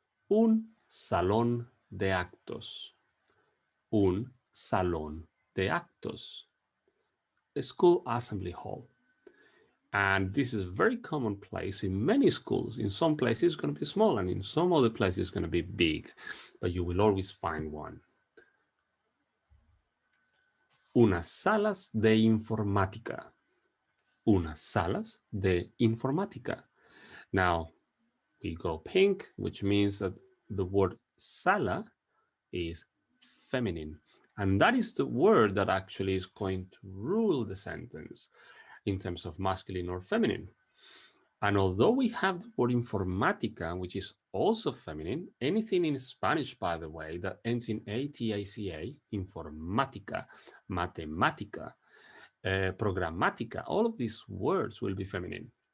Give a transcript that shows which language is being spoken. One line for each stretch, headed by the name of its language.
Spanish: Un salón de actos. Un salón de actos.
English: A school assembly hall. And this is a very commonplace in many schools. In some places, it's going to be small, and in some other places, it's going to be big. But you will always find one.
Spanish: Unas salas de informática. Unas salas de informática.
English: Now, we go pink, which means that the word sala is feminine. And that is the word that actually is going to rule the sentence in terms of masculine or feminine. And although we have the word informatica, which is also feminine, anything in Spanish, by the way, that ends in ATICA, informatica, matemática, programática, all of these words will be feminine.